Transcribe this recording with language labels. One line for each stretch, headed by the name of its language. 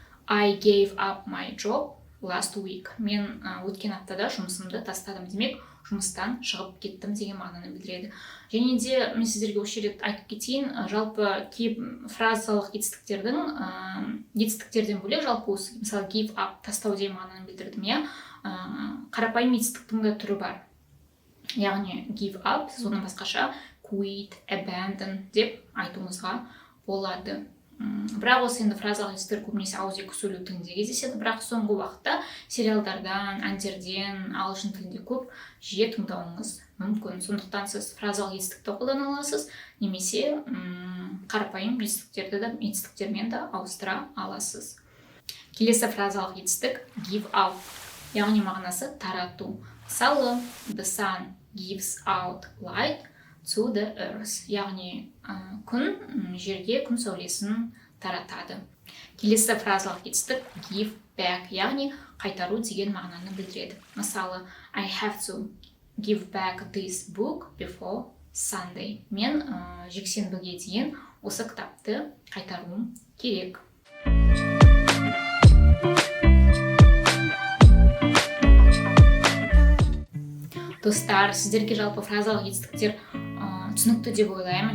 English: I gave up my job last week.
Kazakh: Мен өткен аптада жұмысымды тастадым. Демек, жұмыстан шығып кеттім деген мағынаны білдіреді. Және де мен сіздерге осы жерде айтып кетейін, жалпы фразалық етістіктерден бөлек, жалпы осы мысалы give up тастау деген мағынаны білдірдім, иә. Қарапайым етістіктің де түрі бар. Яғни give up, сіз оны басқаша quit, abandon деп айтуыңызға болады. Бірақ осы енді фразалық етістіктер көбінесе ауызекі сөйлеу тілінде кездеседі, бірақ соңғы уақытта сериалдардан, әндерден ағылшын тілінде көп жиі тыңдауыңыз мүмкін. Сондықтан сіз фразалық етістікті қолдана аласыз, немесе қарапайым етістіктермен де ауыстыра аласыз. Келесі фразалық етістік give out, яғни мағынасы тарату. Мысалы,
English: the sun gives out light to the earth,
Kazakh: яғни күн жерге күн сәулесін таратады. Келесі фразалық етістік give back, яғни қайтару деген мағынаны білдіреді. Мысалы,
English: I have to give back this book before Sunday.
Kazakh: Мен жексенбіге дейін осы кітапты қайтаруым керек. Достар, сіздерге жалпы фразалық етістіктер түсінікті деп ойлаймын.